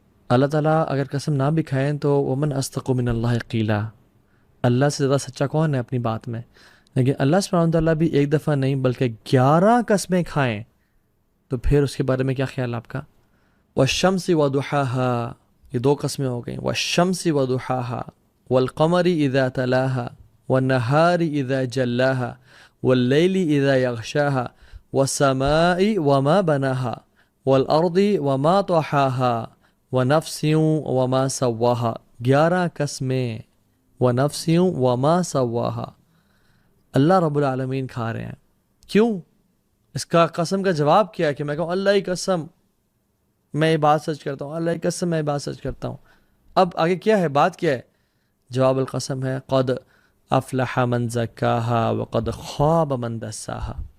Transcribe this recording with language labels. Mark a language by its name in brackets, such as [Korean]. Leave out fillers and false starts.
[Urdu] اللہ تعالیٰ اگر قسم نہ بھی کھائیں تو [Arabic] ومن اصدق من اللہ قیلا، [Urdu] اللہ سے زیادہ سچا کون ہے اپنی بات میں؟ لیکن اللہ سبحانہ و تعالیٰ بھی ایک دفعہ نہیں بلکہ 11 قسمیں کھائیں تو پھر اس کے بارے میں کیا خیال آپ کا؟ [Arabic] والشمس وضحاها، [Urdu] یہ 2 قسمیں ہو گئیں. [Arabic] والشمس وضحاها والقمر اذا تلاها والنهار اذا جلاها واللیل اذا یغشاها والسماء وما بناها والارض وما طحاها ونفس وما سواها. [Urdu] 11 قسمیں. [Arabic] ونفس وما سواها. [Urdu] اللہ رب العالمین کھا رہے ہیں. کیوں؟ اس کا قسم کا جواب کیا ہے کہ میں کہوں اللہ کی قسم میں یہ بات سچ کرتا ہوں، اللہ کی قسم میں یہ بات سچ کرتا ہوں. اب آگے کیا ہے، بات کیا ہے؟ جواب القسم ہے [Arabic] قد افلح من زکاها وقد خاب من دساها.